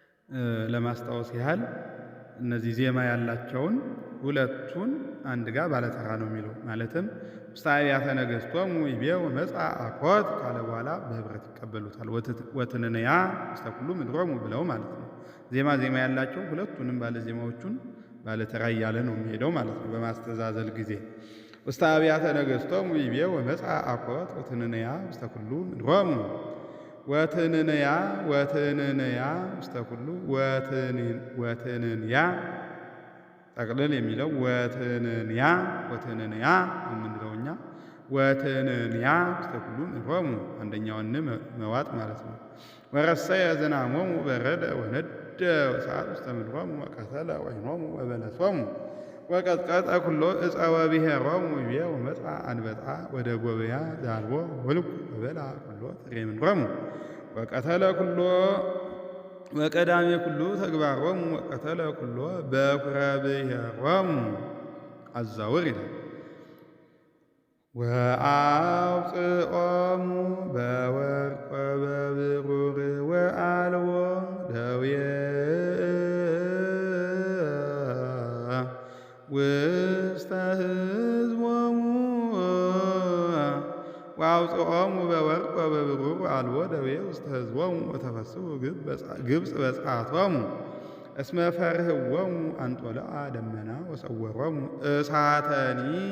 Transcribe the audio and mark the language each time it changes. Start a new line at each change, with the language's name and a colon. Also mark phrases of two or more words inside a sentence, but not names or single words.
Amharic: ለማስታወስ ያህል እነዚህ ዜማ ያላቸውን ሁለቱን አንድ ጋር ባለተራ ነው የሚለው። ማለትም
Geez: ውስተ አብያተ ነገሥቶሙ ይቤው መጻ አኮት
Amharic: ካለ በኋላ በህብረት ይቀበሉታል።
Geez: ወትንንያ ውስተ ኩሉ ምድሮሙ
Amharic: ብለው ማለት ነው። ዜማ ያላቸው ሁለቱንም ባለ ዜማዎቹን ባለተራ እያለ ነው የሚሄደው ማለት ነው በማስተዛዘል ጊዜ።
Geez: ውስተ አብያተ ነገሥቶሙ ይቤው መጻ አኮት ወትንንያ ውስተ ኩሉ ምድሮሙ ወትንንያ ውስተ ኩሉ ወትንንያ
Amharic: ጠቅልል የሚለው ወትንንያ የምንለው
Geez: እኛ ወትንንያ ውስተ ኩሉ ምድሮሙ
Amharic: አንደኛውን መዋጥ ማለት ነው።
Geez: ወረሰየ ዝናሞሙ በረደ ወነደ እሳት ውስተ ምድሮሙ ወቀተለ ወይኖሙ ወበለሶሙ ወቀጥቀጠ ኩሎ ዕፀ ወብሔሮሙ ይቤ ወመጽአ አንበጣ ወደ ጎበያ ዛልቦ ወልቁ ወበላ ኩሎ ፍሬ ምድሮሙ ወቀተለ ኩሎ ወቀዳሜ ኩሉ ተግባሮሙ ወቀተለ ኩሎ በኵረ ብሔሮሙ አዛውር ይላል። ወአውፅኦሙ በወርቅ ወበብሩር ወአልቦ ደዌ ውስተ ሕዝቦሙ ወአውፅኦሙ በወርቅ ወበብሩር ወአልቦ ደዌ ውስተ ሕዝቦሙ ወተፈስሑ ግብጽ በጽአቶሙ እስመ ፈርህዎሙ አንጦለአ ደመና ወሰወሮሙ እሳተኒ